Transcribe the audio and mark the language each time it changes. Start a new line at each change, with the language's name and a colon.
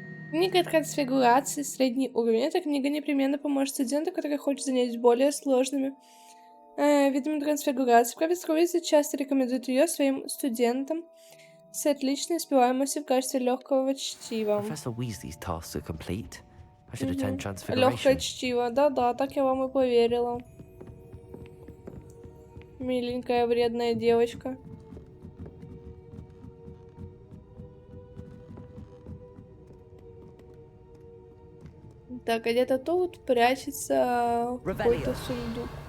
Russian: Книга трансфигурации, средний уровень. Эта книга непременно поможет студенту, который хочет занять более сложными видами трансфигурации. Профессор Уизли часто рекомендует ее своим студентам с отличной успеваемостью в качестве легкого чтива.
English: Professor Weasley's tasks are complete. I should attend
Russian: Легкое
English: Transfiguration.
Russian: чтиво. Да-да, так я вам и поверила. Миленькая, вредная девочка. Так, а где-то тут прячется какой-то сундук.